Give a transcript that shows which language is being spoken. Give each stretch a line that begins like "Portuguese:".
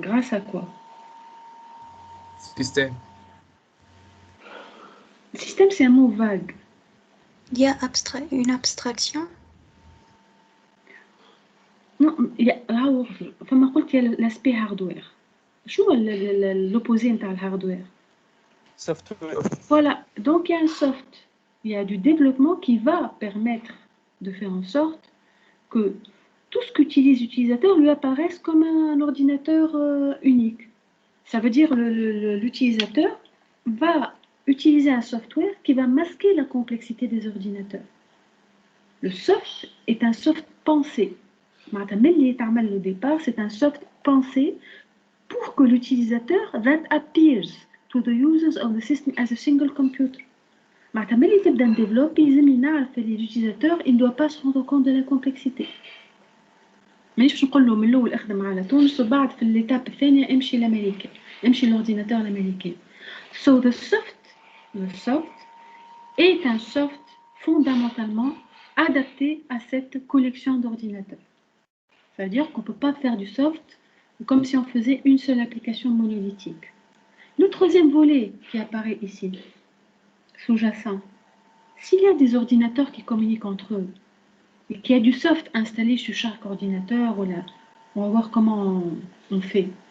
French: Grâce à quoi? Système. Système, c'est un mot vague. Il y a une abstraction. Non,
Arabic: فما قلت
French: il y a l'aspect hardware.
Arabic: شو
French: l'opposé
Arabic: نتاع الهاردوير؟
French: Software. Voilà, donc il y a un soft, il y a du développement qui va permettre de faire en sorte que tout ce qu'utilise l'utilisateur lui apparaisse comme un ordinateur unique. Ça veut dire l'utilisateur va utiliser un software qui va masquer la complexité des ordinateurs. Le soft est un soft pensé. Au départ, c'est un soft pensé pour que l'utilisateur
English: that appears to the users of the system as a single computer.
Arabic: ملي تبدا نديفلوبي لازم نعرف اللي
French: l'utilisateur il ne doit pas se rendre compte de la complexité.
Arabic: مانيش باش نقول له من الاول اخدم على تونس وبعد في
French: l'étape
Arabic: الثانيه امشي لامريكا امشي
French: l'ordinateur l'américain.
English: So the
French: soft est un soft fondamentalement adapté à cette collection d'ordinateurs. Ça veut dire qu'on ne peut pas faire du soft comme si on faisait une seule application monolithique. Le troisième volet qui apparaît ici, sous-jacent, s'il y a des ordinateurs qui communiquent entre eux et qu'il y a du soft installé sur chaque ordinateur, on va voir comment on fait.